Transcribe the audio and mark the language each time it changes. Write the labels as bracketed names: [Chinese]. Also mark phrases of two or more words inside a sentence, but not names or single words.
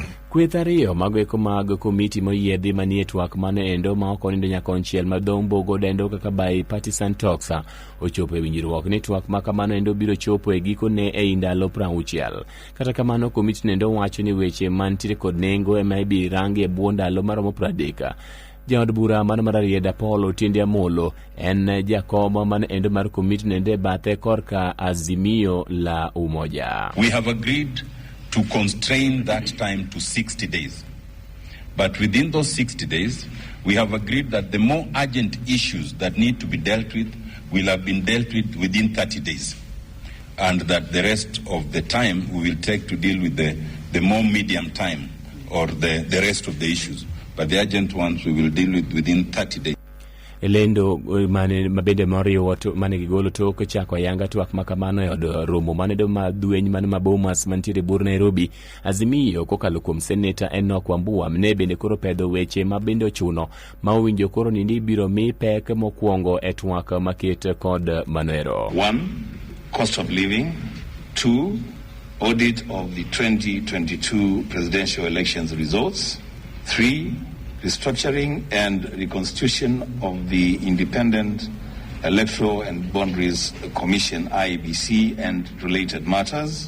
[Luo (Kenya and Tanzania)] Kweth ariyo magweko mag komiti moyiedhi manie twak mano endo ma ok onindo nyaka onchiel madong bogo dendo kaka [English] bipartisan talks [Luo (Kenya and Tanzania)] ochopo e winjruok ni twak ma kamano endo biro chopo e gikone e ndalo 60. Kata kamano komiti nendo wacho ni weche mantiere kod nengo ema ibiro rangi e bwo ndalo maromo 30. Jaod bura mano mar Rieda Paul Otiende Amolo en jakomo mano endo mar komiti nende bathe korka Azimio la Umoja. [English] We have agreed to constrain that time to 60 days. But within those 60 days, we have agreed that the more urgent issues that need to be dealt with will have been dealt with within 30 days. And that the rest of the time we will take to deal with the more medium time or the rest of the issues. But the urgent ones we will deal with within 30 days. [Luo (Kenya and Tanzania)] Elendo mane mabende moriyo watu mane gigolo tok chako yanga twak makamano e od romo mane do madueny mane mabomas mantiere bur Nairobi. Azimio kokalo kuom seneta Enoch Wambua mne bende koro pedho weche mabende ochuno ma owinjo koro ni biro mi pek mokwongo e twak maket kod manero. [English] 1. Cost of living. 2. Audit of the 2022 presidential elections results. 3. Restructuring and reconstitution of the Independent Electoral and Boundaries Commission, IEBC, and related matters.